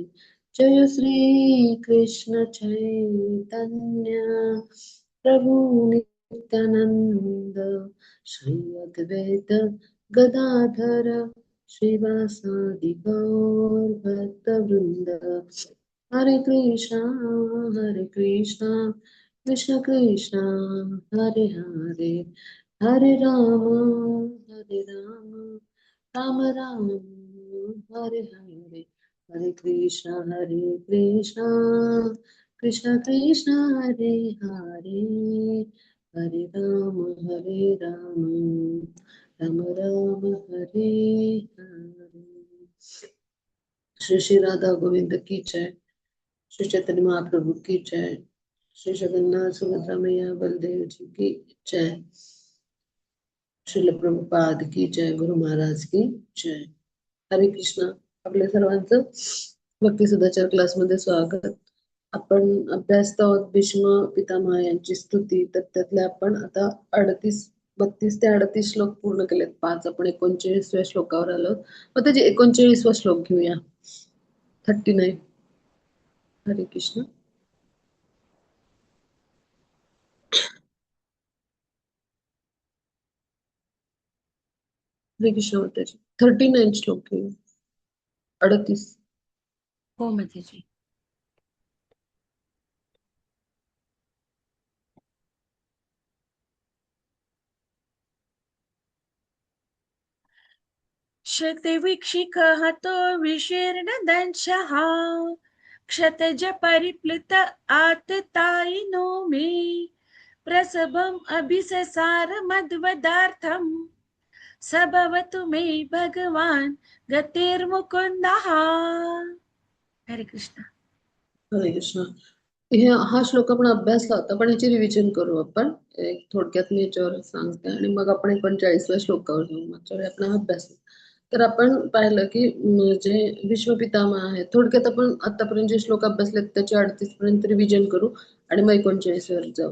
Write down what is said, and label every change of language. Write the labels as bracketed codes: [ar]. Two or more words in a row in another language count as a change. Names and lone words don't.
[sa] जय श्री कृष्ण चैतन्य प्रभु नित्यानंद श्री अद्वैत गदाधर श्रीवासादि गौर भक्तवृंद. हरे कृष्णा कृष्ण कृष्णा हरे हरे हरे राम राम राम हरे हरे. हरे कृष्णा कृष्ण कृष्ण हरे हरे हरे राम राम राम हरे हरे. [hi] श्री श्री राधा गोविंद की जय. श्री चैतन्य महाप्रभु की जय. श्री जगन्नाथ सुभद्रा मैया बलदेव जी की जय. श्रील प्रभुपाद की जय. गुरु महाराज की जय. हरे कृष्णा. [mr] आपल्या सर्वांचं भक्ती सदाचार क्लासमध्ये स्वागत. आपण अभ्यासत आहोत भीष्म पितामह यांची स्तुती. तर त्यातले आपण आता 32 ते 38 श्लोक पूर्ण केलेत. 5 आपण 39व्या श्लोकावर आलो. मग त्याचे 39वा श्लोक घेऊया. 39. हरे कृष्ण. हरे कृष्ण माताजी. 39 श्लोक घेऊया. 38. हो माताजी. [sa] शतविक्षिकहतो विशीर्ण दंशः क्षतज परिप्लुत आततायिनो मे प्रसभम् अभिससार मद्वदार्थम् सबवतु मे भगवान गतिर्मुकुन्दः. [mr] हरे कृष्ण. हरे कृष्ण. हा श्लोक आपण अभ्यासला होता, पण याची रिव्हिजन करू आपण. एक थोडक्यात मी याच्यावर सांगते आणि मग आपण 39व्या श्लोकावर जाऊ. मागच्या वेळी आपण अभ्यास. तर आपण पाहिलं की जे भीष्म पितामह आहे, थोडक्यात आपण आतापर्यंत जे श्लोक अभ्यासले त्याचे 38 पर्यंत रिव्हिजन करू आणि मग 39 वर जाऊ.